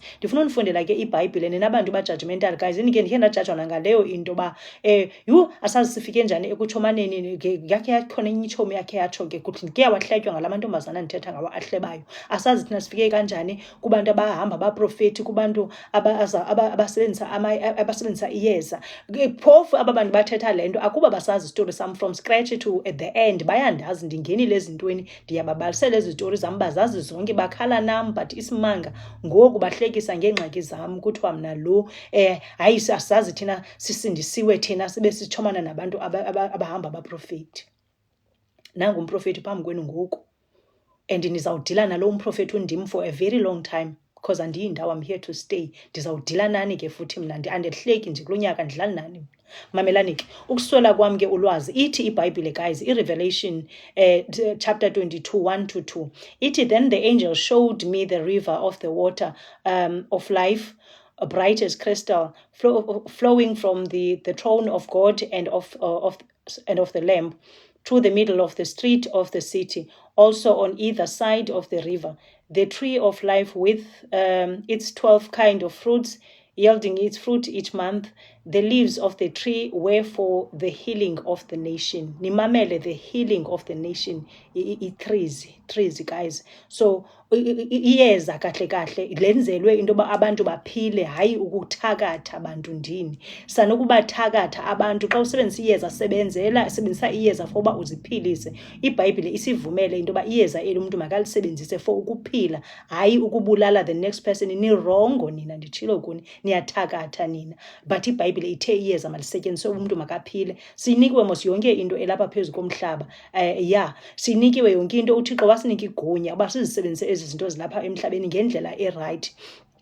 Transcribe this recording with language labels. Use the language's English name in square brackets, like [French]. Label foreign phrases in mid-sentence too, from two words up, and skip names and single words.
[Xhosa] Ndifuna undifundela ke iBhayibhile ninabantu [English] ba-judgmental guys, [Xhosa] ndike ndikhe ndajajwa nangaleyo into ba asazi sifike njani ekutshomaneni. Yakhe yakhona enye itshomi yakhe yatsho ke kuthi ndike wahletywa ngala mantombazana ndithetha ngawo ahlebayo. Asazi thina sifike kanjani kubantu abahamba abaprofethi, kubantu abasebenzisa iyeza. Phofu aba bantu bathetha le nto akuba basazi istory sam [English] from scratch to at the end, [Xhosa] bayandazi ndingenile ezintweni, ndiyababalisela ezi zitori zam, bazazi zonke, bakhala nam, but isimanga ngoku bahlekisa ngeengxaki zam. Kuthiwa mna lo hayi asazi thina sisindisiwe, thina sibe sitshomana nabantu abahamba abaprofethi. Nangu umprofethi phambi kwenu ngoku, and nizawudila nalo umprofethi undim [English] for a very long time, [Xhosa] because andiyindawo, [English] I'm here to stay. [Xhosa] Ndizawudila nani ke futhi mna, andehleki nje kulo nyaka, ndidlala nani. Mamelani ke ukuswela kwam ke ulwazi, ithi iBhayibhile guys, iRevelation chapter 22 1-2 ithi, [English] then the angel showed me the river of the water of life, bright as crystal, flowing from the throne of God and of the Lamb, through the middle of the street of the city. Also on either side of the river, the tree of life with its 12 kind of fruits, yielding its fruit each month. The leaves of the tree were for the healing of the nation. Nimamele, the healing of the nation. Trees guys. [Xhosa] So iyeza kahle kahle lenzelwe into yoba abantu baphile, hayi ukuthakatha abantu ndini. Sanokubathakatha abantu. Xa usebenzisa iyeza sebenzisa iyeza for uba uziphilise. iBhayibhile isivumele into yoba iyeza eli umntu makalisebenzise for ukuphila, hayi ukubulala [English] the next person. [Xhosa] Nirongo nina, nditshilo kuni, niyathakatha nina. But iBhayibhile ithe iyeza malisetyenziswe umntu makaphile. Sinikiwe mos yonke into elapha phezu komhlaba. Sinikiwe yonke into. uThixo wasinika igunya uba sizisebenzise ezi zinto zilapha emhlabeni ngendlela erayithi.